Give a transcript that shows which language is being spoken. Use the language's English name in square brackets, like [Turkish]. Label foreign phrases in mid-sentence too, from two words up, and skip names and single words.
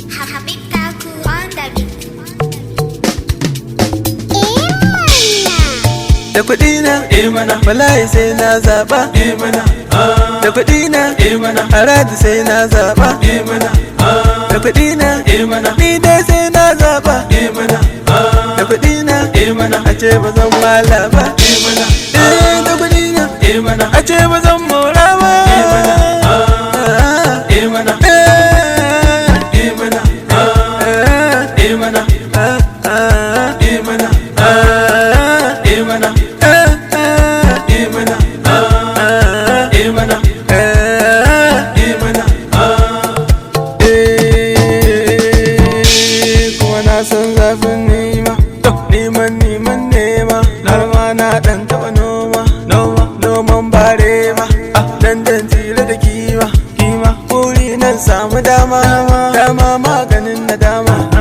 [English] Habib Taku on the beat. [Hausa] Da kuɗi na, Eh mana. wallahi sai na zaɓa. Eh mana. Ah. Da kuɗi na, Eh mana. Aradu sai na zaɓa. Eh mana. Ah. Da kuɗi na, Eh mana. ni dai sai na zaɓa. Eh mana. Ah. Da kuɗi na, Eh mana. a ce ba zan wala ba. Eh mana. Eh, da kuɗi na, Eh mana. a ce ba zan mora ba. Eh mana. Ah. Eh mana. Eh. Eh mana. Eh. Eh mana. Ah, ah. Eh mana. Ah. Eh mana. Eh, eh. Eh mana. Ah. Eh mana. Eh. Eh mana. Eh, kuma na san zafin nema. Neman, neman nema. Har ma na ɗan taɓa noma. Noma, noman bare ma. Ah, dan dan tilo da kima. Kima. Buri nan samu dama. Dama maganin nadama.